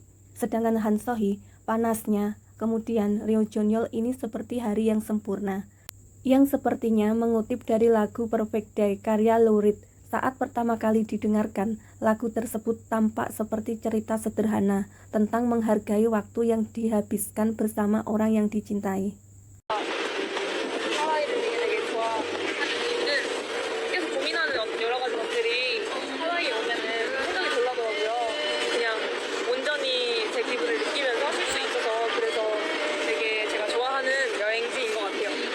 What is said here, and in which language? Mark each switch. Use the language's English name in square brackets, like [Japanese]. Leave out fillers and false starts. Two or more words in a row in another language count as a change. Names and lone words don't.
[Indonesian] Sedangkan Han So-hee, panasnya, kemudian Ryo Jeon-yeol ini seperti hari yang sempurna, yang sepertinya mengutip dari lagu Perfect Day karya Lou Reed. Saat pertama kali didengarkan, lagu tersebut tampak seperti cerita sederhana tentang menghargai waktu yang dihabiskan bersama orang yang dicintai. [Korean] 하와이를 되게 좋아하는 이유는 계속 고민하는 여러 가지 것들이 하와이에 오면은 생각이 돌아더라고요. 그냥 온전히 제 기분을 느끼면서 쉴 수 있어서 그래서 되게 제가 좋아하는 여행지인 것 같아요.